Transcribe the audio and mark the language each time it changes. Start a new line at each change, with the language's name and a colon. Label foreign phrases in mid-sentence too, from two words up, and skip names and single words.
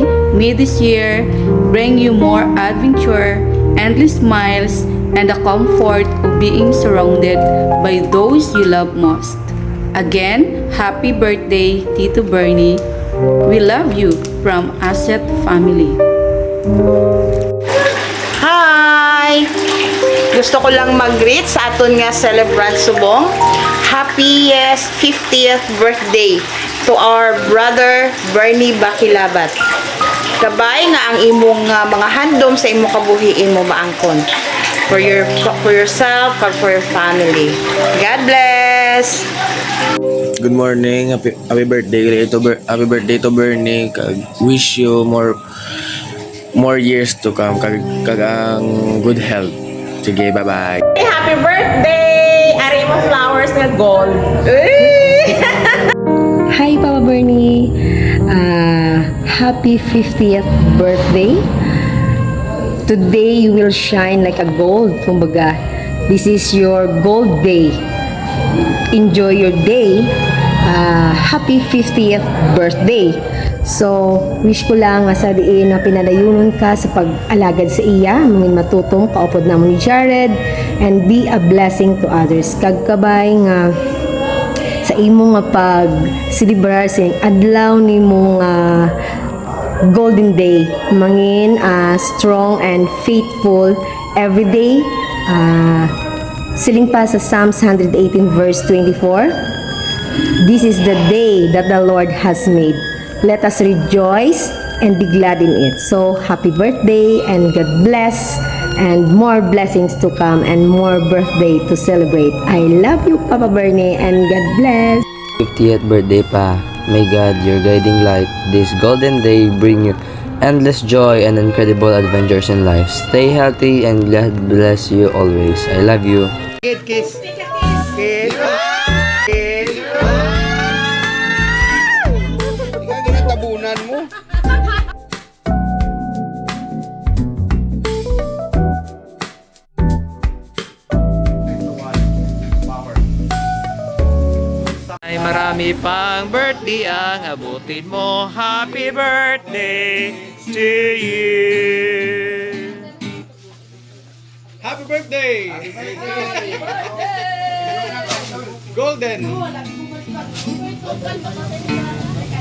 English: May this year bring you more adventure, endless smiles, and the comfort of being surrounded by those you love most. Again, happy birthday, Tito Bernie. We love you from Asset Family. Hi!
Hiligaynon: Gusto ko lang mag-greet sa aton nga celebrant subong.
English: Happiest 50th birthday to our brother Bernie Bakilabat.
Hiligaynon: Kabay nga ang imong mga handom sa imong kabuhi imo maangkon.
English: For yourself or for your family. God bless! Good morning. Happy birthday to Bernie. Wish you more years to come.
Hiligaynon: Kag ang
English: good health.
Hiligaynon: Sige, bye-bye.
English: Happy birthday!
Hiligaynon: Ari mo flowers nga gold.
English: Hi, Papa Bernie. Happy 50th birthday. Today, you will shine like a gold. Kumbaga, this is your gold day. Enjoy your day. Happy 50th birthday.
Hiligaynon: So, wish ko lang nga sa diin na pinadayunon ka sa pag-alagad sa iya, mungin matutong kaupod na mo ni Jared,
English: and be a blessing to others.
Hiligaynon: Kagkabay nga sa imo nga pag-celebrar sa adlaw ni mo nga golden day, mangin
English: strong and faithful every day.
Hiligaynon: Siling pa sa Psalms 118 verse 24.
English: This is the day that the Lord has made. Let us rejoice and be glad in it. So, happy birthday and God bless, and more blessings to come and more birthday to celebrate. I love you, Papa Bernie, and God bless. 50th birthday pa. May God, your guiding light, this golden day bring you endless joy and incredible adventures in life. Stay healthy and God bless you always. I love you. Kiss. Kiss. Kiss.
Hiligaynon: Ikaw ginatabunan mo.
Filipino: Ay marami pang birthday ang abutin mo.
English: Happy birthday to you. Happy birthday! Golden!